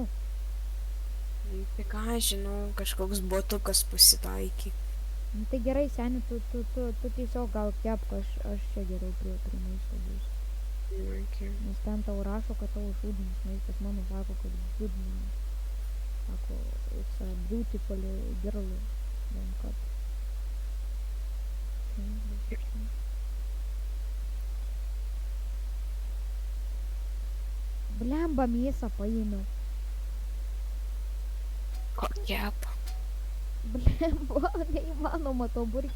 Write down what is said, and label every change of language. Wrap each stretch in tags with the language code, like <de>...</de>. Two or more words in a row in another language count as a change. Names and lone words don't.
<lt>tai ką žinau, kažkoks botukas pasitaikė. Nu, tai gerai, seni, tu tiesiog gal kepk, aš čia geriau prie maisto būsiu. Okay. Nes ten tau rašo, kad tavo žudinis maistas, mano sako, kad žudinis. Sako,</lt> <en>it's a beautiful girl. Then cut.</en> <lt>Blemba mėsą paėmiau. Kokia? Blemba, neįmanoma to burgį.</lt>